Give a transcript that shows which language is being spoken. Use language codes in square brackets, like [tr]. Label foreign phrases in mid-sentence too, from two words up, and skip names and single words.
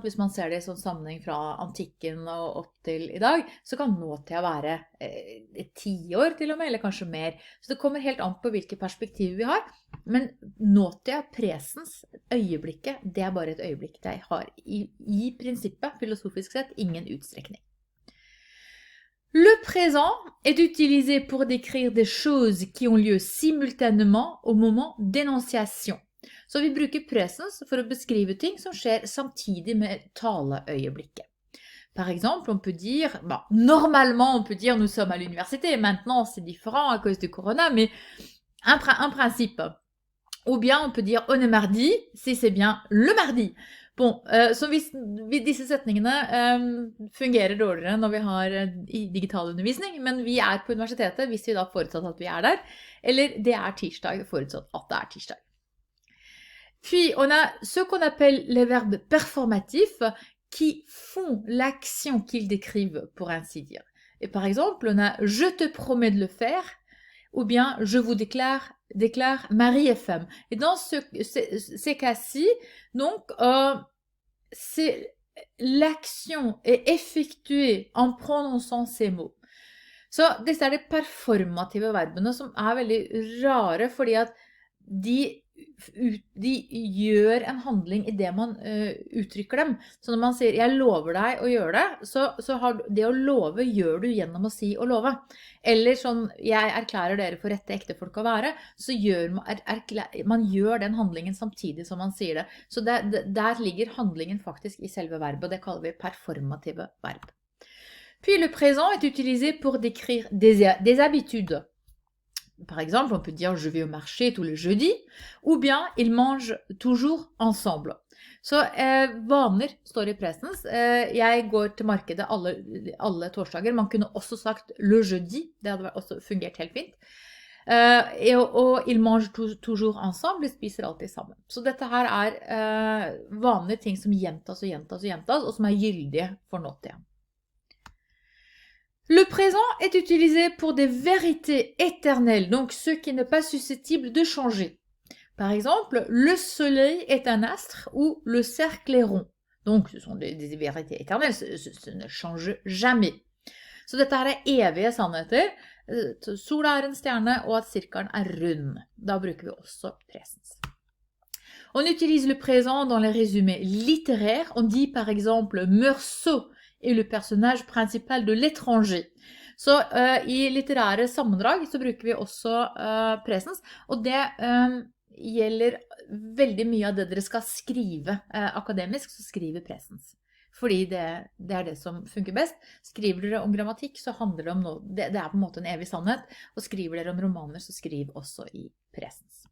[no] Hvis man ser det i sånn sammenheng fra antikken og opp til i dag, så kan nåtida være 10 år til og med, eller kanskje mer. Så det kommer helt an på hvilke perspektiver vi har. Men nåtida, presens, øyeblikket, det er bare et øyeblikk. Det har i prinsippet, filosofisk sett, ingen utstrekning. [fr] Le présent est utilisé pour décrire des choses qui ont lieu simultanément au moment d'énonciation. [no] Så vi bruker presens for å beskrive ting som skjer samtidig med taleøyeblikket. [fr] Par exemple, on peut dire, normalement on peut dire nous sommes à l'université, maintenant c'est différent à cause du corona, mais un principe. Ou bien on peut dire on est mardi, si c'est bien le mardi. Bon, [no] så hvis disse setningene fungerer dårligere når vi har digital undervisning, men vi er på universitetet hvis vi da forutsatt at vi er der, eller det er tirsdag forutsatt at det er tirsdag. [fr] Puis, on a ce qu'on appelle les verbes performatifs qui font l'action qu'ils décrivent, pour ainsi dire. Et par exemple, on a « je te promets de le faire » ou bien « je vous déclare mari et femme ». Et dans ces cas-ci, donc, l'action est effectuée en prononçant ces mots. [no] Så disse de performative verbene som veldig rare, fordi at de gjør en handling i det man uttrykker dem. Så når man sier, jeg lover deg å gjøre det, så har det å love gjør du gjennom å si å love. Eller sånn, jeg erklærer dere for rette ektefolk å være, så man gjør den handlingen samtidig som man sier det. Så der ligger handlingen faktisk i selve verbet, og det kaller vi performative verb. [fr] Puis le présent est utilisé pour décrire des habitudes. Par exemple, on peut dire « je vais au marché tous les jeudis » ou bien « ils mangent toujours ensemble ». [no] Så vaner står i presens. Jeg går til markedet alle torsdager. Man kunne også sagt [fr] «le jeudi», [no] det hadde også fungert helt fint. Og [fr] «ils mangent toujours ensemble», [no] de spiser alltid sammen. Så dette her vanlige ting som gjentas og gjentas og gjentas, og som gyldige for nåtiden. [fr] Le présent est utilisé pour des vérités éternelles, donc ce qui n'est pas susceptible de changer. Par exemple, le soleil est un astre ou le cercle est rond. Donc ce sont des vérités éternelles, ce ne change jamais. [no] Så dette her evige sannheter. Sola en stjerne og at sirkelen rund. Da bruker vi også presens. [fr] On utilise le présent dans les résumés littéraires. On dit par exemple Meursault est le personnage principal de l'étranger. [no] Så i litterære sammendrag så bruker vi også presens, og det gjelder veldig mye av det dere skal skrive akademisk, så skriver presens. Fordi det det som funker best. Skriver dere om grammatikk, så handler det om noe, det på en måte en evig sannhet, og skriver dere om romaner, så skriv også i presens.